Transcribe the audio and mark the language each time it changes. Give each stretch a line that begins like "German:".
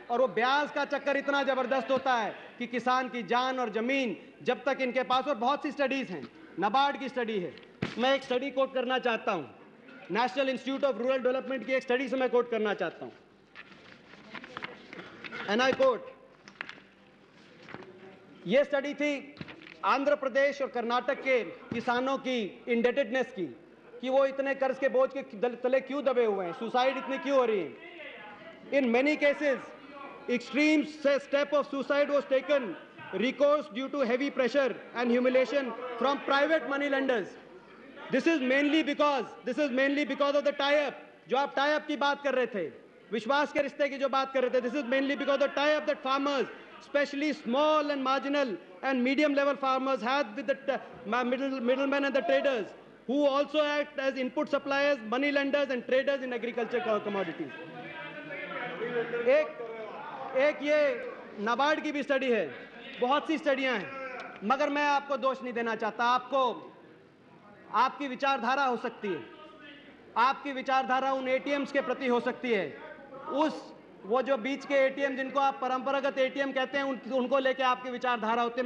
Hindi: और वो ब्याज का चक्कर इतना जबरदस्त होता है कि किसान की जान और जमीन जब तक इनके पास, और बहुत सी स्टडीज हैं, नाबार्ड की स्टडी है, मैं एक स्टडी कोट करना चाहता हूं, national institute of rural development की एक स्टडी से मैं कोट करना चाहता हूं,
English: And I quote.
Hindi: ये स्टडी थी आंध्र प्रदेश और कर्नाटक के किसानों की इंडेटेडनेस की, कि वो इतने कर्ज के बोझ के तले क्यों दबे हुए हैं, सुसाइड इतनी क्यों हो रही है।
English: In many cases extreme step of suicide was taken, recourse due to heavy pressure and humiliation from private money lenders. This is mainly because of the tie-up,
Hindi: जो आप tie-up की बात कर रहे थे,
English: विश्वास के रिश्ते की जो बात कर रहे थे, this is mainly because of the tie-up that farmers, especially small and marginal and medium level farmers, had with the middlemen and the traders, who also act as input suppliers, money lenders and traders in agriculture commodities.
Hindi: एक ये नाबार्ड की भी study है, बहुत सी स्टडियां हैं, मगर मैं आपको दोष नहीं देना चाहता। आपकी विचारधारा हो सकती है, आपकी विचारधारा उन एटीएम्स के प्रति हो सकती है, वो जो बीच के एटीएम जिनको आप परंपरागत एटीएम कहते हैं उनको लेके आपकी विचारधारा होती है।